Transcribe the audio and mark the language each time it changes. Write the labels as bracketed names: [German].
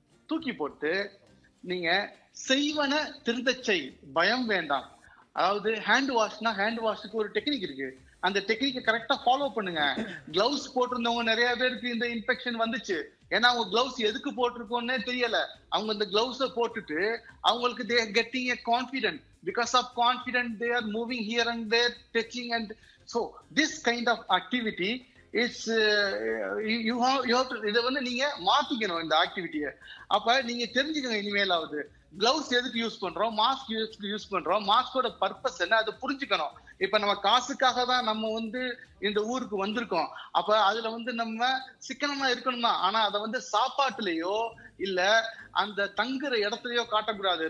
[Tamil] தூக்கி போட்டு நீங்க செய்வன திருந்த செய், பயம் வேண்டாம். அதாவது ஹேண்ட் வாஷ்னா ஹேண்ட் வாஷுக்கு ஒரு டெக்னிக் இருக்கு. அந்த டெக்னிக்கை கரெக்டா ஃபாலோ பண்ணுங்க. கிளவுஸ் போட்டிருந்தவங்க நிறைய பேருக்கு இந்த இன்ஃபெக்ஷன் வந்துச்சு. ஏன்னா அவங்க கிளவுஸ் எதுக்கு போட்டிருக்கோன்னே தெரியல. அவங்க இந்த கிளவுஸை போட்டுட்டு அவங்களுக்கு [English] they are getting a confident. Because of confidence they are moving here and there, touching, and so this kind of activity is you have to [Tamil] இதை வந்து நீங்க மாத்திக்கணும் இந்த ஆக்டிவிட்டியை. அப்ப நீங்க தெரிஞ்சுக்கணும் இனிமேலாவது கிளவுஸ் எதுக்கு யூஸ் பண்றோம், மாஸ்க் யூஸ் பண்றோம், மாஸ்கோட பர்பஸ் என்ன அதை புரிஞ்சுக்கணும். இப்ப நம்ம காசுக்காக தான் நம்ம வந்து இந்த ஊருக்கு வந்திருக்கோம். அப்ப அதுல வந்து நம்ம சிக்கனமா இருக்கணும் தான். ஆனா அதை வந்து சாப்பாட்டுலயோ இல்ல அந்த தங்குற இடத்துலயோ காட்டக்கூடாது.